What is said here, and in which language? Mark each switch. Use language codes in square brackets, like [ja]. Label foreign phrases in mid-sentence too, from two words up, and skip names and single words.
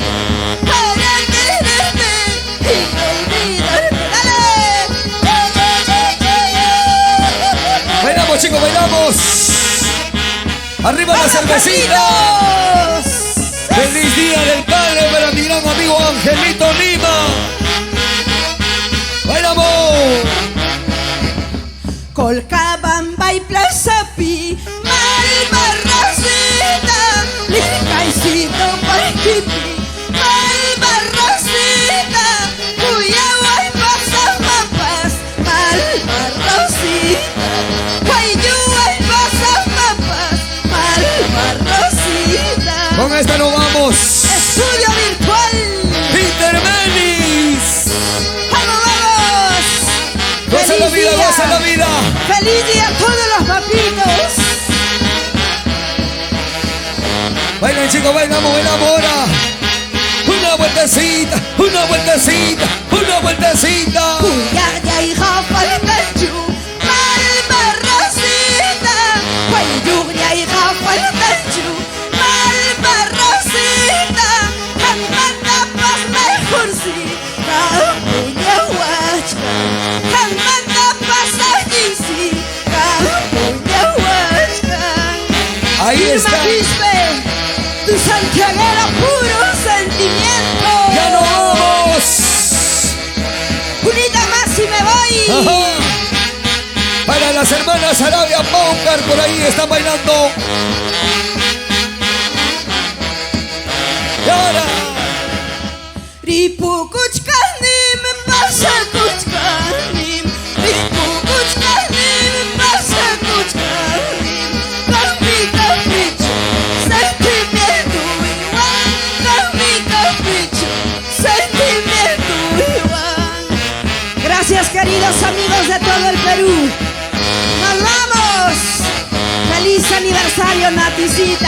[es] Para quererte y no olvidarte. ¡Dale! Bailamos, chicos, bailamos. Arriba la cervecita. Feliz Día del Padre para mi gran amigo Angelito Lima. ¡Bailamos! Colcabamba y Plaza Pi, Malvarrosita, Licaicito, Paquiti, Malvarrosita, Cuyagua y Pasamapas, Malvarrosita, Guayúa y Pasamapas, Malvarrosita. Con esta nos vamos. Estudio virtual. Intermenis. ¡Vamos, vamos! Goza la vida, goza la vida. ¡Feliz día a todos los papitos! Bailen, chicos, bailamos, bailamos ahora. Una vueltecita, una vueltecita, una vueltecita. Cuyaya y Jafaltachu, Malvarrosita. Guayuria y Jafaltachu, Malvarrosita. Jamatapas mejorcita, Puñahuachca. Jamatapas allí, Puñahuachca. Ahí está. Quispe, tu santiaguera puro sentimiento. ¡Ya nos vamos! Unita más y me voy. Ajá. Para las hermanas Arabia Paucar, por ahí están bailando. Y ahora. [qu] Ripukuchkanim, pasakuchkanim. Ripukuchkanim, pasakuchkanim. [es] Con mi capricho, sentimiento igual. Con mi capricho, sentimiento igual. Gracias, queridos amigos de todo el Perú. ¡Nos vamos! ¡Feliz aniversario, Naticita!